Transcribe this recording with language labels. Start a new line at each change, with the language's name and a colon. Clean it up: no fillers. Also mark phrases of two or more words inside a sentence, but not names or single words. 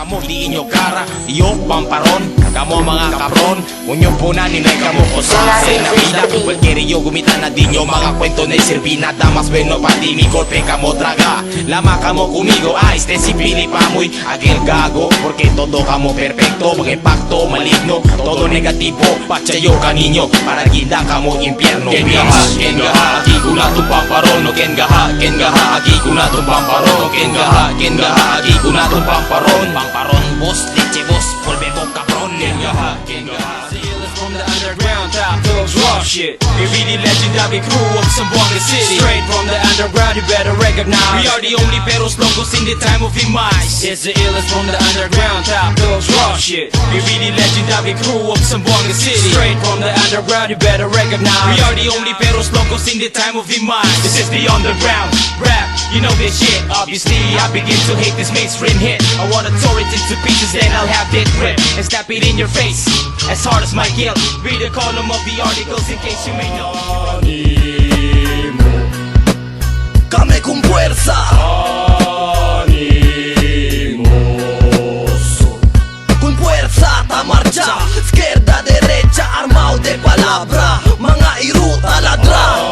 Chavacano: di inyo kara. Iyo, pamparon, kamo mga kapron. Unyo po na ninay kamo ko sa na vida. Cualquier yo gumita na di nyo mga kwento na sirvi nada más bueno pa di mi golpe kamo traga. Lama kamo conmigo, este si pili pamoy aquel gago, porque todo kamo perfecto, mga impacto maligno, todo negativo, pachayo kaninyo, para ginda kamo impierno. Kengaha, aquí kuna tu pamparon, no kengaha, aquí kuna tu pamparon, no kengaha, aquí kuna tu pamparon, boss, leche boss, volvemos cabrón. Kengaha,
English: From the underground, top dogs, raw shit. We really legendary crew of Zamboanga City. Straight from the underground, you better recognize. We are the only
Spanish: peros locos
English: in the time of demise. It's the illest from the underground, top dogs, raw shit. We really legendary crew of Zamboanga City. Straight from the underground, you better recognize. We are the only
Spanish: peros locos
English: in the time of demise. This is the underground rap, you know this shit. Obviously, I begin to hate this mainstream hit. I wanna tore it into pieces, then I'll have it rip and snap it in your face as hard as my guilt. Read the column of the articles in case you may know.
Chavacano: Kami con fuerza, con fuerza ta marcha, izquierda, derecha, armado de palabra, mga iruta ladra.